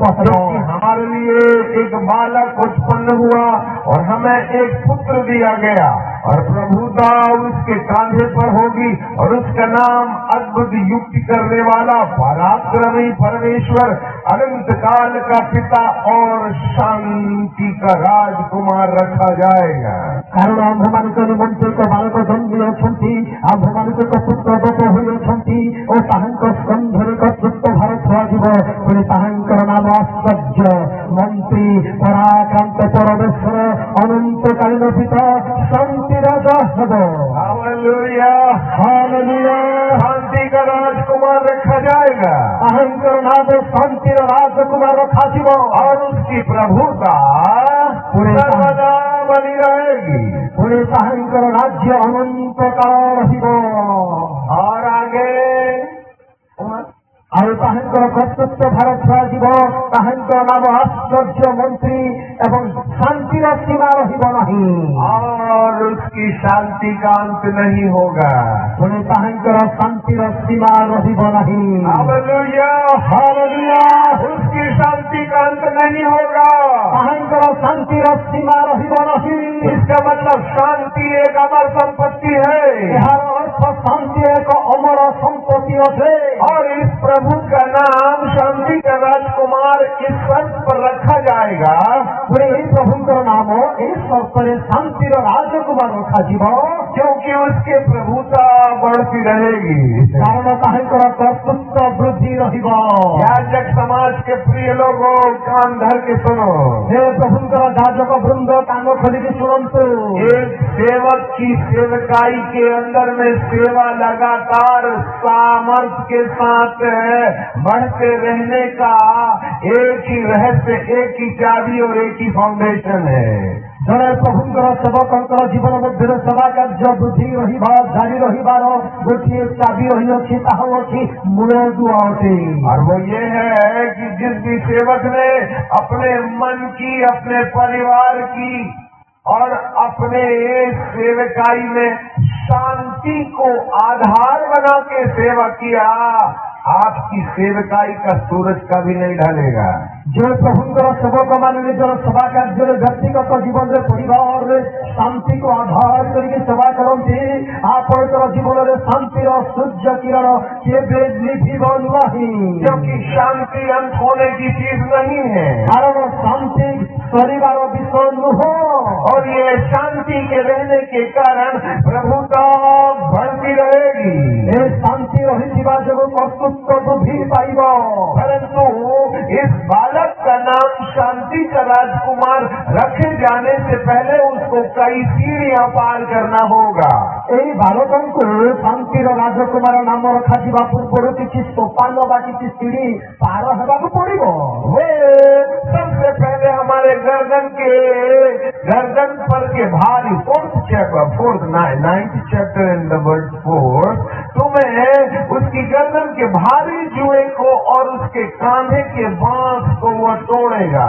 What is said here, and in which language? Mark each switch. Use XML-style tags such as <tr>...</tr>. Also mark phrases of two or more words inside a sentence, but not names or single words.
<hi>क्योंकि हमारे लिए एक बालक उत्पन्न हुआ और हमें एक पुत्र दिया गया और प्रभुता उसके कांधे पर होगी और उसका नाम अद्भुत युक्ति करने वाला पराक्रमी परमेश्वर अनंत काल का पिता और शांति का राजकुमार रखा जाएगा।</hi> <or>କାରଣ ଆମ୍ଭମାନଙ୍କ ନିମନ୍ତେ ଏକ ବାଳକ ଜନ୍ମି ଅଛନ୍ତି, ଆମ୍ଭମାନଙ୍କୁ ଏକ ପୁତ୍ର ଦତ୍ତ ହୋଇଅଛନ୍ତି ଓ ତାହାଙ୍କ ସ୍କନ୍ଧରେ କର୍ତ୍ତୃତ୍ୱ ଭାର ଥୁଆଯିବ। ପୁଣି ତାହାଙ୍କର ନାମ ଆଶ୍ଚର୍ଯ୍ୟ, ମନ୍ତ୍ରୀ, ପରାକ୍ରାନ୍ତ ପରମେଶ୍ୱର, ଅନନ୍ତକାଳୀନ ପିତା, ଶାନ୍ତି ରାଜା ହେବ।</or> <hi>हालेलुया,</hi> <or>ହାଲେଲୁୟା।</or> <hi>शांति का राजकुमार रखा जाएगा</hi> <or>ତାହାଙ୍କର ନାମ ଶାନ୍ତିର ରାଜକୁମାର ରଖାଯିବ</or> <hi>और उसकी प्रभुता सर्वदा बनी रहेगी।</hi> <or>ପୁଣି ତାହାଙ୍କର ରାଜ୍ୟ ଅନନ୍ତ କାଳ ରହିବ।</or> <hi>और आगे</hi> <or>ଆଉ ତାହାଙ୍କର କର୍ତ୍ତୃତ୍ୱ ଭାର ଥୁଆଯିବ। ତାହାଙ୍କର ନାମ ଆଶ୍ଚର୍ଯ୍ୟ, ମନ୍ତ୍ରୀ ଏବଂ ଶାନ୍ତିର ସୀମା ରହିବ ନାହିଁ।</or> <hi>और उसकी शांति का अंत नहीं होगा।</hi> <or>ପୁଣି ତାହାଙ୍କର ଶାନ୍ତିର ସୀମା ରହିବ ନାହିଁ।</or> <hi>हालेलुया,</hi> <or>ହାଲେଲୁୟା।</or> <hi>उसकी शांति का अंत नहीं होगा।</hi> <or>ତାହାଙ୍କର ଶାନ୍ତିର ସୀମା ରହିବ ନାହିଁ।</or> <hi>इसका मतलब शांति एक अमर संपत्ति है</hi> <or>ଏହାର ଅର୍ଥ ଶାନ୍ତି ଏକ ଅମର ସମ୍ପତ୍ତି ଅଟେ।</or> <hi>और इस प्रभु का नाम शांति का राजकुमार इस शर्त पर रखा जाएगा</hi> <or>ପୁଣି ଏହି ପ୍ରଭୁଙ୍କର ନାମ ଏହି ସର୍ତ୍ତରେ ଶାନ୍ତିର ରାଜକୁମାର ରଖାଯିବ।</or> <hi>क्योंकि उसके प्रभुता बढ़ती रहेगी।</hi> <or>କାରଣ ତାହାଙ୍କର କର୍ତ୍ତୃତ୍ୱ ବୃଦ୍ଧି ରହିବ।</or> <hi>याजक समाज के प्रिय लोगों कान धर के सुनो।</hi> <or>हे ପ୍ରଭୁଙ୍କର ଯାଜକ ବୃନ୍ଦ, କାନ ଖୋଲିକି ଶୁଣନ୍ତୁ।</or> <hi>एक सेवक की सेवकाई के अंदर में सेवा लगातार सामर्थ्य के साथ बढ़ते रहने का एक ही रहस्य, एक ही चाबी और एक ही फाउंडेशन है।</hi> <or>ଜଣେ ପ୍ରଭୁଙ୍କର ସେବକଙ୍କର ଜୀବନ ମଧ୍ୟରେ ସେବା କାର୍ଯ୍ୟ ବୃଦ୍ଧି ରହିବା, ଜାରି ରହିବାର ଗୋଟିଏ ଚାବି ରହିଅଛି, ତାହା ହେଉଛି ମୂଳଦୁଆ ଅଟେ।</or> <hi>और वो ये है कि जिस भी सेवक ने अपने मन की, अपने परिवार की और अपने सेवकाई में शांति को आधार बना के सेवा किया, आपकी सेवकाई का सूरज कभी नहीं ढलेगा।</hi> <or>ଯେଉଁ ପ୍ରଭୁଙ୍କର ସେବକମାନେ ନିଜର ସେବା କାର୍ଯ୍ୟରେ ବ୍ୟକ୍ତିଗତ ଜୀବନରେ ପରିବାରରେ ଶାନ୍ତିକୁ ଆଧାର କରିକି ସେବା କରନ୍ତି, ଆପଣଙ୍କର ଜୀବନରେ ଶାନ୍ତିର ସୂର୍ଯ୍ୟ କିରଣ କେବେ ନିଭିବ ନାହିଁ।</or> <hi>क्योंकि शांति अंत होने की चीज नहीं है</hi> <or>କାରଣ ଶାନ୍ତି ସରିବାର ବିଷୟ ନୁହଁ।</or> <hi>और ये शांति के रहने के कारण प्रभुता बढ़ती रहेगी।</hi> <or>ଏ ଶାନ୍ତି ରହିଥିବା ଯୋଗୁଁ କର୍ତ୍ତୃତ୍ୱ ବୃଦ୍ଧି ପାଇବ।</or> <hi>परंतु इस बालक का नाम शांति का राजकुमार रखे जाने से पहले उसको कई सीढ़ियां पार करना होगा।</hi> <or>ଏହି ବାଳକଙ୍କୁ ଶାନ୍ତିର ରାଜକୁମାର ନାମ ରଖାଯିବା ପୂର୍ବରୁ କିଛି ସୋପାନ ବା କିଛି ସିଢି ପାର ହେବାକୁ ପଡିବ।</or> <hi>वो सबसे पहले हमारे गर्दन पर के भारी</hi> <en>ninth chapter in the word</en> <hi>4 तुम्हें उसकी गर्दन के भारी जुए को और उसके कांधे के बांस को वो तोड़ेगा।</hi>